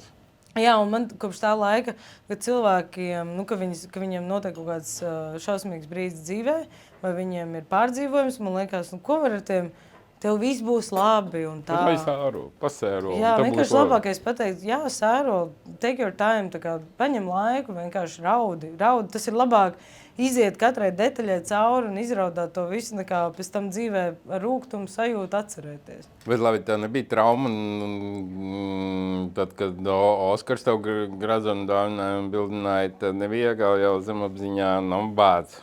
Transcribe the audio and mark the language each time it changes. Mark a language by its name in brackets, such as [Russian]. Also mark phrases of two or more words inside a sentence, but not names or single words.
[Latvian] Jā, un man kopš tā laika, kad cilvēkiem, nu, ka viņiem notiek kaut kāds šausmīgs brīdis dzīvē, vai viņiem ir pārdzīvojums, man liekas, nu, ko var ar tiem, tev viss būs labi un tā. Vai sēro, pasēro. Jā, vienkārši labākais pateikt, jā, sēro, [English] take your time, [Latvian] tā kā paņem laiku, vienkārši raudi. Tas ir labāk iziet katrai detaļai cauri un izraudāt to visu, nekā pēc tam dzīvē ar rūgtumu sajūtu atcerēties. Bet labi, tā nebija trauma, tad, kad Oskars tev Gradzenu dāvināja un bildināja, tad nebija jau zemapziņā bāc.